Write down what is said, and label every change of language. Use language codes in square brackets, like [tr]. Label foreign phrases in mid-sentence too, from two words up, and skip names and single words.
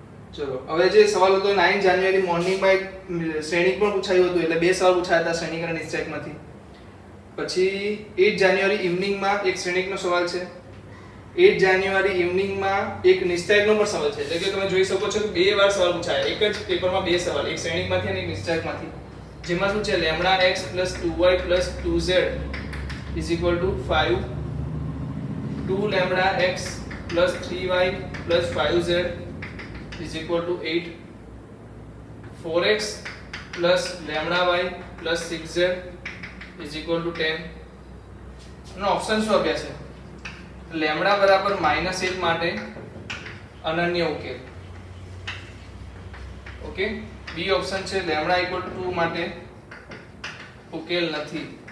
[gu] ચલો હવે જે સવાલ હતો 9 જાન્યુઆરી મોર્નિંગમાં એક શ્રેણિક પણ પૂછાયું હતું, એટલે બે સવાલ પૂછાયા હતા શ્રેણિક અને નિશ્ચયકમાંથી. પછી 8 જાન્યુઆરી ઇવનિંગમાં એક શ્રેણિકનો સવાલ છે, 8 જાન્યુઆરી ઇવનિંગમાં એક નિશ્ચયકનો પણ સવાલ છે. એટલે કે તમે જોઈ શકો છો કે બે વાર સવાલ પૂછાયા, એક જ પેપરમાં બે સવાલ, એક શ્રેણિકમાંથી અને એક નિશ્ચયકમાંથી. જેમાં શું છે λx + 2y + 2z = 5, 2λx + 3y + 5z = 8, 4x + λy + 6z = 10. નો ઓપ્શન શું આપ્યા છે? λ બરાબર -1 માટે અનન્ય ઉકેલ. ઓકે, [en] B option [gu] છે λ = 2 માટે ઉકેલ નથી.